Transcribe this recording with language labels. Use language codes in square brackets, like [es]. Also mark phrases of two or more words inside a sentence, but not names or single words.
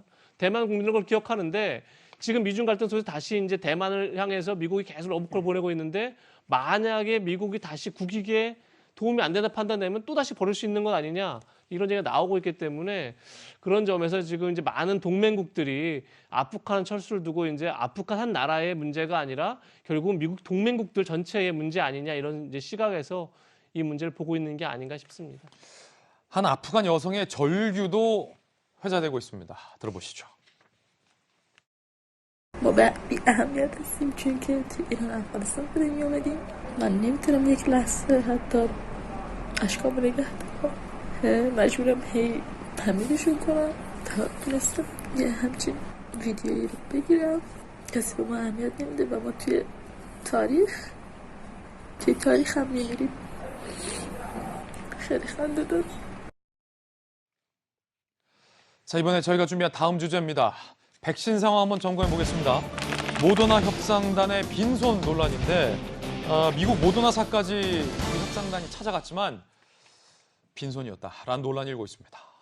[ko] 대만 국민들은 그걸 기억하는데 지금 미중 갈등 속에서 다시 이제 대만을 향해서 미국이 계속 러브콜을 보내고 있는데 만약에 미국이 다시 국익에 도움이 안 된다 판단되면 또 다시 버릴 수 있는 것 아니냐 이런 얘기가 나오고 있기 때문에 그런 점에서 지금 이제 많은 동맹국들이 아프간 철수를 두고 이제 아프간 한 나라의 문제가 아니라 결국은 미국 동맹국들 전체의 문제 아니냐 이런 이제 시각에서 이 문제를 보고 있는 게 아닌가 싶습니다. 한 아프간 여성의 절규도 회자되고 있습니다. 들어보시죠. [fa] ما بی اهمیت هستیم چون که تو ایران افغانستان بودیم میومدیم من نمیتونم یک لحظه حتی اشکام نگه دارم مجبورم هی تمیزشون کنم تا تونستم یه همچین ویدیویی رو بگیرم کسی به ما اهمیت نمیده و ما توی تاریخ هم میمیریم خیلی خنده دار. [ko] 자, 이번에 저희가 준비한 다음 주제입니다. 백신 상황 한번 점검해 보겠습니다. 모더나 협상단의 빈손 논란인데 미국 모더나사까지 우리 협상단이 찾아갔지만 빈손이었다라는 논란이 일고 있습니다.